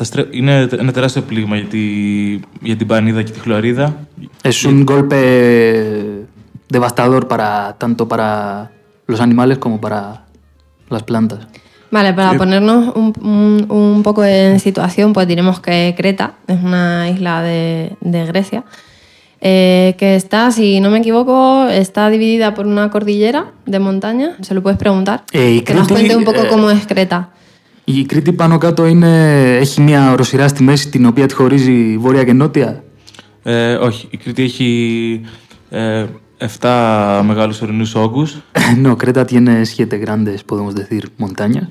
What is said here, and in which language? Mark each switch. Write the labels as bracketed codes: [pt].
[el] Είναι ένα τεράστιο πλήγμα για την Πανίδα και τη Χλωρίδα. [es] Es un golpe devastador para tanto para los animales como para las plantas. Vale, para ponernos un poco en situación, pues diremos que Creta es una isla de Grecia que está, si no me equivoco, está dividida por una cordillera de montaña. Se lo puedes preguntar. Que nos cuente un poco cómo es Creta. [el] Η Κρήτη πάνω κάτω έχει μια οροσειρά στη μέση την οποία τη χωρίζει βόρεια και νότια. Όχι, η Κρήτη έχει 7 μεγάλους ορεινούς όγκους. [es] No, Creta tiene 7 grandes, podemos decir, montañas.